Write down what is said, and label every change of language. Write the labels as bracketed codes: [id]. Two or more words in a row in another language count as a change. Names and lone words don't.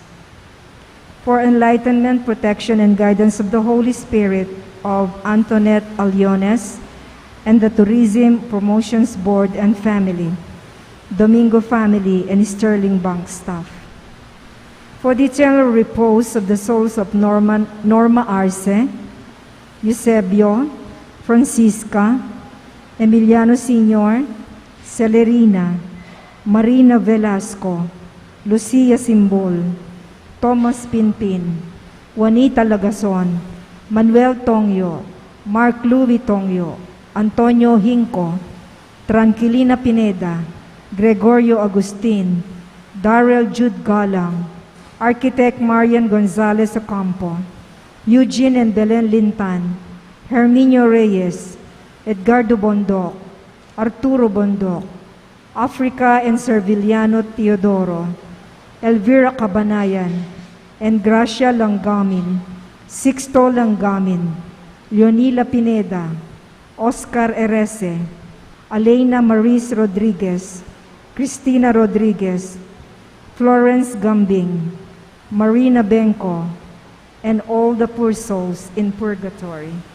[en] For enlightenment, protection, and guidance of the Holy Spirit of Antoinette Aliones and the Tourism Promotions Board and family, Domingo family, and Sterling Bank staff. For the eternal repose of the souls of Norma Arce, Eusebio, Francisca, Emiliano Sr., Celerina, Marina Velasco, Lucia Simbol, Thomas Pinpin, Juanita Lagason, Manuel Tongyo, Mark Louis Tongyo, Antonio Hinco, Tranquilina Pineda, Gregorio Agustin, Darrell Jude Galang, Architect Marian Gonzalez Ocampo, Eugene and Belen Lintan, Herminio Reyes, Edgardo Bondoc, Arturo Bondoc, Africa and Serviliano Teodoro, Elvira Cabanayan, and Gracia Langgamin, Sixto Langgamin, Leonila Pineda, Oscar Erese, Alena Maris Rodriguez, Cristina Rodriguez, Florence Gambing, Marina Benko, and all the poor souls in purgatory.